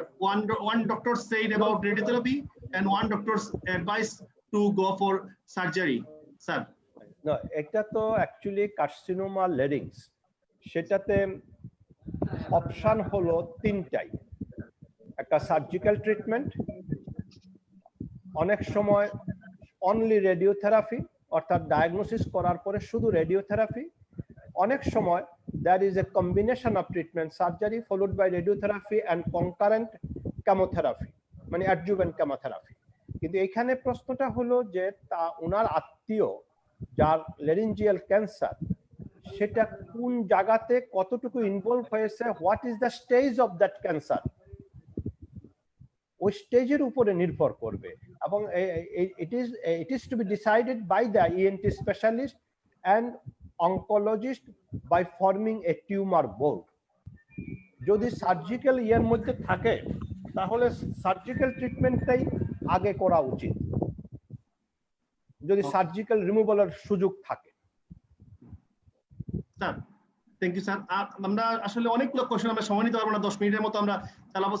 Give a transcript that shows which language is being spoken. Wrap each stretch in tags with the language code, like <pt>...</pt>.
<en>One doctor said about radiotherapy and one doctor's advice to go for surgery, sir.</en> <bn>না, এটা তো actually carcinoma লেরিংস, সেটাতে option হলো তিনটাই। একটা সার্জিক্যাল ট্রিটমেন্ট, অনেক সময় অনলি রেডিওথেরাপি, অর্থাৎ ডায়াগনোসিস করার পরে শুধু রেডিওথেরাপি। অনেক সময়</bn> <en>there is a combination of treatment, surgery followed by radiotherapy and concurrent chemotherapy,</en> <bn>মানে</bn> <en>Adjuvant chemotherapy.</en> <bn>কিন্তু এখানে প্রশ্নটা হলো যে তা ওনার আত্মীয় যার লেরিঞ্জিয়াল ক্যান্সার, সেটা কোন জায়গাতে কতটুকু ইনভলভ হয়েছে,</bn> <en>what is the stage of that cancer,</en> <bn>ওই স্টেজের উপরে নির্ভর করবে। এবং</bn> <en>it is to be decided by the ENT specialist and oncologist by forming a tumor board.</en> <bn>যদি সার্জিক্যাল ইয়ের মধ্যে থাকে তাহলে সার্জিক্যাল ট্রিটমেন্টটাই আগে করা উচিত, যদি সার্জিক্যাল রিমুভালের সুযোগ থাকে।</bn> <en>Sir thank you sir.</en> <bn>আমরা আসলে অনেকগুলো কোশ্চেন আমরা সময় নিতে পারবো না, 10 মিনিটের মতো আমরা চালাবো।</bn>